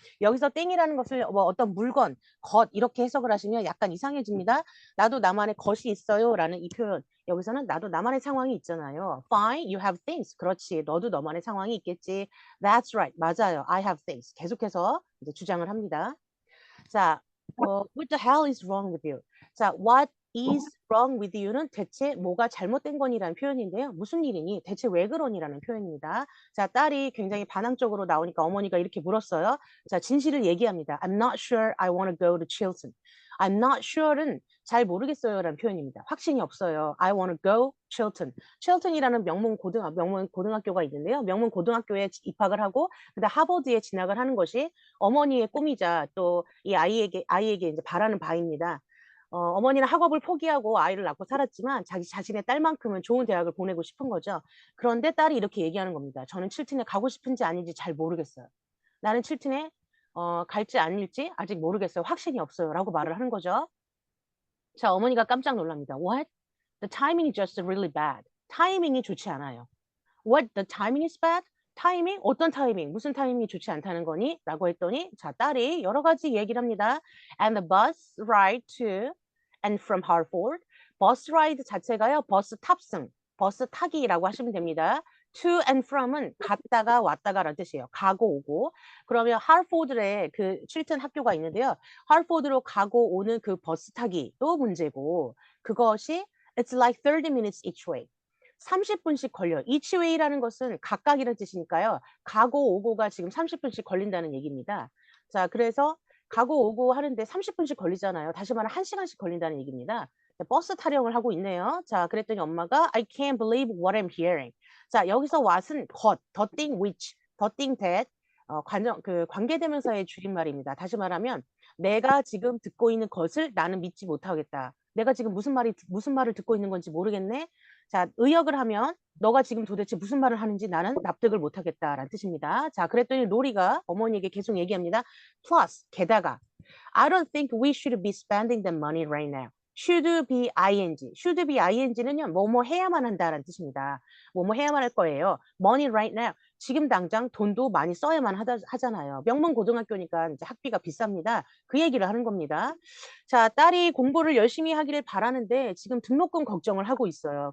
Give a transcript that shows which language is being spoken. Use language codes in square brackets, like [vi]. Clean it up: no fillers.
[ko] 여기서 thing이라는 것을 뭐 어떤 물건, 것 이렇게 해석을 하시면 약간 이상해집니다. 나도 나만의 것이 있어요라는 이 표현. 여기서는 나도 나만의 상황이 있잖아요. [en] Fine, you have things. [ko] 그렇지. 너도 너만의 상황이 있겠지. [en] That's right. [ko] 맞아요. [en] I have things. [ko] 계속해서 이제 주장을 합니다. [en] 자, what the hell is wrong with you? [ko] 자, [en] what is wrong with you [ko] 는 대체 뭐가 잘못된 거니라는 표현인데요. 무슨 일이니? 대체 왜 그러니라는 표현입니다. 자, 딸이 굉장히 반항적으로 나오니까 어머니가 이렇게 물었어요. 자, 진실을 얘기합니다. [en] I'm not sure I want to go to Chilton. [ko] I'm not sure는 잘 모르겠어요라는 표현입니다. 확신이 없어요. [en] I want to go Chilton. [ko] Chilton이라는 명문 고등학교가 있는데요. 명문 고등학교에 입학을 하고 그다음 하버드에 진학을 하는 것이 어머니의 꿈이자 또 이 아이에게 이제 바라는 바입니다. 어머니는 학업을 포기하고 아이를 낳고 살았지만 자신의 딸만큼은 좋은 대학을 보내고 싶은 거죠. 그런데 딸이 이렇게 얘기하는 겁니다. 저는 칠튼에 가고 싶은지 아닌지 잘 모르겠어요. 나는 칠튼에 갈지 아닐지 아직 모르겠어요. 확신이 없어요. 라고 말을 하는 거죠. 자, 어머니가 깜짝 놀랍니다. [en] What? The timing is just really bad. [ko] 타이밍이 좋지 않아요. [en] What? The timing is bad? [ko] 타이밍? 어떤 타이밍? 무슨 타이밍이 좋지 않다는 거니? 라고 했더니 자, 딸이 여러 가지 얘기를 합니다. [en] And the bus ride to and from Hartford. [ko] 버스 라이드 자체가요. 버스 탑승, 버스 타기라고 하시면 됩니다. to and from은 갔다가 왔다가라는 뜻이에요. 가고 오고. 그러면 하르포드에 그 칠튼 학교가 있는데요. 하르포드로 가고 오는 그 버스 타기도 문제고 그것이 [en] it's like 30 minutes each way. [ko] 30분씩 걸려요. each way라는 것은 각각이라는 뜻이니까요. 가고 오고가 지금 30분씩 걸린다는 얘기입니다. 자, 그래서 가고 오고 하는데 30분씩 걸리잖아요. 다시 말하면 1시간씩 걸린다는 얘기입니다. 버스 타령을 하고 있네요. 자, 그랬더니 엄마가 [en] I can't believe what I'm hearing. [ko] 자, 여기서 what은 것, the thing which, the thing that 관계대명사의 줄임말입니다. 다시 말하면 내가 지금 듣고 있는 것을 나는 믿지 못하겠다. 내가 지금 무슨 말을 듣고 있는 건지 모르겠네. 자, 의역을 하면 너가 지금 도대체 무슨 말을 하는지 나는 납득을 못하겠다라는 뜻입니다. 자, 그랬더니 로리가 어머니에게 계속 얘기합니다. [en] Plus, [ko] 게다가 [en] I don't think we should be spending that money right now. should be ing. should be ing는요. [ko] 뭐뭐 해야만 한다라는 뜻입니다. 뭐뭐 해야만 할 거예요. [en] money right now. [ko] 지금 당장 돈도 많이 써야만 하잖아요. 명문 고등학교니까 이제 학비가 비쌉니다. 그 얘기를 하는 겁니다. 자, 딸이 공부를 열심히 하기를 바라는데 지금 등록금 걱정을 하고 있어요.